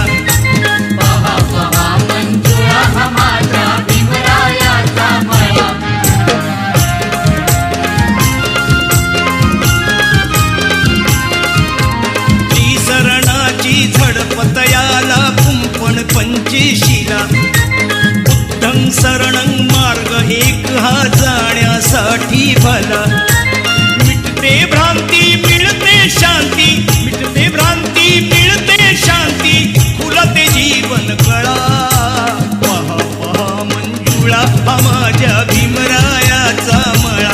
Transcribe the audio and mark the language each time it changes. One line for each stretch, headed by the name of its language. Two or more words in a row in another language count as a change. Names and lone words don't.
Marathi: पहा पहा मंजुळा हा माझ्या भीमरायाचा मळा श्रीशरणाची झडपत याला कुंपण पंचेशीला
Pali: बुद्धं शरणं
Marathi: मार्ग एक हा जाण्यासाठी भला मिटते भ्रांती मिळते शांती मिटते भ्रांती मिळते शांती खुलते जीवन कळा पहा पहा मंजुळा हा माझ्या भीमरायाचा मळा